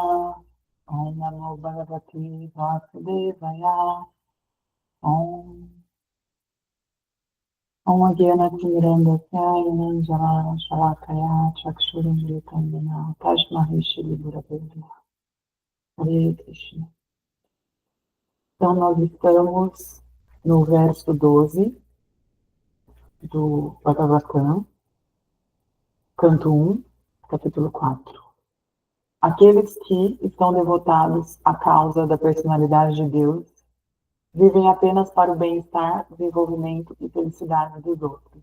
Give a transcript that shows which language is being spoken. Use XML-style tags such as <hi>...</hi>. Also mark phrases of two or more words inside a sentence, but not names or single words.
<sa>Om Namo Bhagavate Vasudevaya. Om Om Agyanatimirandasya Yananjara Shalakaya Chakshurumritandana Tashmahishi Gurave. Hare Krishna.</sa> <pt>Então, nós estamos no verso 12 do Bhagavatam, canto 1, capítulo 4. Aqueles que estão devotados à causa da personalidade de Deus vivem apenas para o bem-estar, desenvolvimento e felicidade dos outros.</pt>